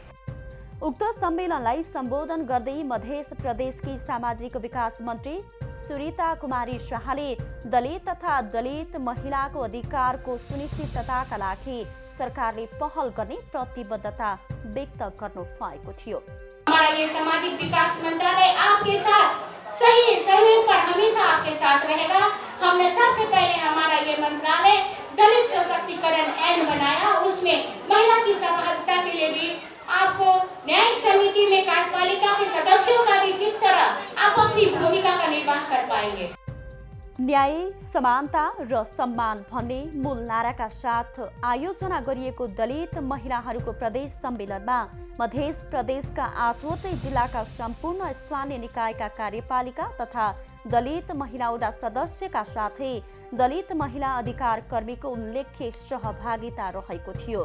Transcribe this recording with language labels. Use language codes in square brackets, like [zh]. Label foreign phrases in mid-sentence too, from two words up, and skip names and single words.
[ne] उक्त सम्मेलनलाई सम्बोधन गर्दै मध्य प्रदेशकी सामाजिक विकास मन्त्री सुरिता कुमारी शाहले दलित तथा दलित महिलाको अधिकारको सुनिश्चितताका लागि सरकारले पहल गर्ने प्रतिबद्धता व्यक्त गर्नु भएको थियो। [hi] हमारा ये सामाजिक विकास मंत्रालय आपके साथ सही सहयोग पर हमेशा आपके साथ रहेगा। हमने सबसे पहले हमारा ये मंत्रालय दलित सशक्तिकरण ऐन बनाया, उसमें महिला की सहभागिता के लिए भी आपको न्यायिक समिति में कार्यपालिका के सदस्यों का भी किस तरह आप अपनी भूमिका का निर्वाह कर पाएंगे। [ne] न्याय, समानता र सम्मान भन्ने मूल नाराका साथ आयोजना गरिएको दलित महिलाहरूको प्रदेश सम्मेलनमा मध्य प्रदेशका 8वटै जिल्लाका सम्पूर्ण स्थानीय निकायका कार्यपालिका तथा दलित महिला वडा सदस्यका साथै दलित महिला अधिकार कर्मीको उल्लेख्य सहभागिता रहेको थियो।